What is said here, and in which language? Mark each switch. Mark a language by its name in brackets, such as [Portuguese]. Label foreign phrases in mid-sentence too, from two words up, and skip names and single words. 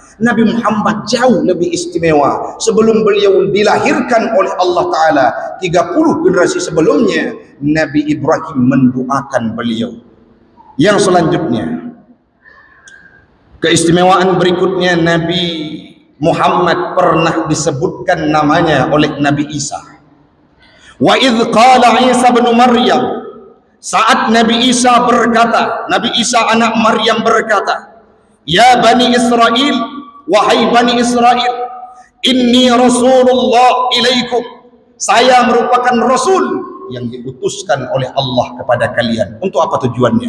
[Indonesian] Nabi Muhammad jauh lebih istimewa. Sebelum beliau dilahirkan oleh Allah Ta'ala, 30 generasi sebelumnya, Nabi Ibrahim mendoakan beliau. Yang selanjutnya, keistimewaan berikutnya, Nabi Muhammad pernah disebutkan namanya oleh Nabi Isa. [Arabic] وإذ قال عيسى بن مريم, [Indonesian] saat Nabi Isa berkata, Nabi Isa anak Maryam berkata, [Arabic] يا بني إسرائيل, [Indonesian] wahai Bani Israel, [Arabic] إني رسول الله إليكم, [Indonesian] saya merupakan Rasul yang diutuskan oleh Allah kepada kalian. Untuk apa tujuannya?